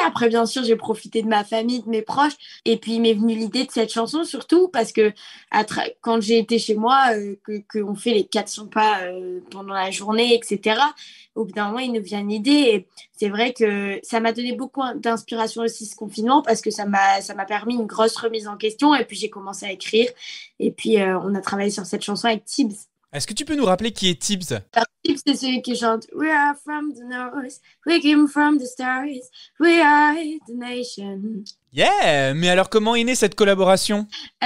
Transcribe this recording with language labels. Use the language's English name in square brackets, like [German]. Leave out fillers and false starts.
[French] Après, bien sûr, j'ai profité de ma famille, de mes proches. Et puis, il m'est venu l'idée de cette chanson, surtout parce que quand j'ai été chez moi, qu'on fait les 400 pas pendant la journée, etc., au bout d'un moment, il nous vient une idée. Et c'est vrai que ça m'a donné beaucoup d'inspiration aussi, ce confinement, parce que ça m'a permis une grosse remise en question. Et puis, j'ai commencé à écrire. Et puis, on a travaillé sur cette chanson avec Tibbs. Est-ce que tu peux nous rappeler qui est Tibbs ? Alors, Tibbs, c'est celui qui chante [English] We are from the north, we came from the stars, we are the nation. Yeah. [French] Mais alors comment est née cette collaboration ?